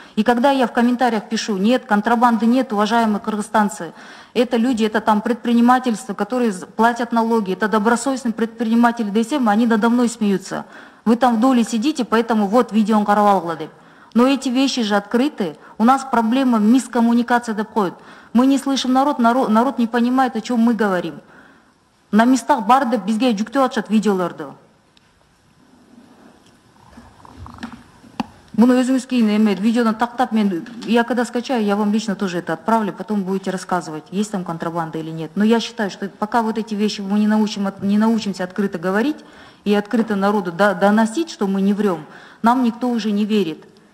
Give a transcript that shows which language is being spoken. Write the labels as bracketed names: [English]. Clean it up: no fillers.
[Russian] И когда я в комментариях пишу, нет, контрабанды нет, уважаемые кыргызстанцы, это люди, это там предпринимательство, которые платят налоги, это добросовестные предприниматели ДСМ, они надо мной смеются. Вы там в доле сидите, поэтому вот видео каравалгладып. Но эти вещи же открыты. У нас проблема мискоммуникация доходит. Мы не слышим народ не понимает, о чем мы говорим. На местах [Kyrgyz] барды бизге жүктөп атышат видеолорду. Буну өзүңүз кийин видеодан тактап, [Russian] я когда скачаю, я вам лично тоже это отправлю, потом будете рассказывать, есть там контрабанда или нет. Но я считаю, что пока вот эти вещи мы не научимся открыто говорить и открыто народу доносить, что мы не врем, нам никто уже не верит.